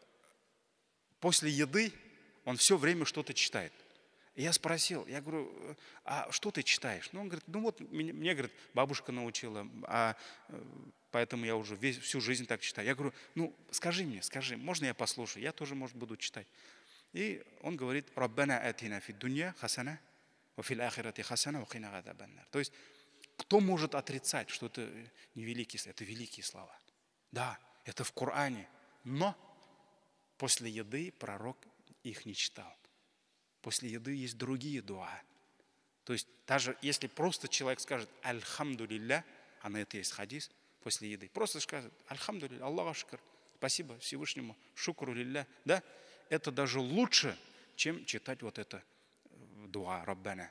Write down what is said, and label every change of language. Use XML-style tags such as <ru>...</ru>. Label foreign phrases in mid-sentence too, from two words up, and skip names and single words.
<ru>После еды он все время что-то читает. И я спросил, я говорю, а что ты читаешь? Он говорит, мне говорит, бабушка научила, поэтому я уже всю жизнь так читаю. Я говорю, скажи, можно я послушаю? Я тоже, может, буду читать. И он говорит,</ru> <ar>«ربنا آتنا في الدنيا حسنة وفي الآخرة حسنة وقنا عذاب النار».</ar> <ru>То есть, кто может отрицать, что это не великие слова? Это великие слова. Да, это в Коране. Но после еды пророк их не читал. После еды есть другие дуа. То есть, даже если просто человек скажет «Альхамдулилля», а на это есть хадис, после еды, просто скажет</ru> <ar>«الحمد لله، الله شكر»,</ar> <ru>спасибо Всевышнему,</ru> <ar>شكر لله,</ar> <ru>да, это даже лучше, чем читать вот это дуа Раббана.</ru>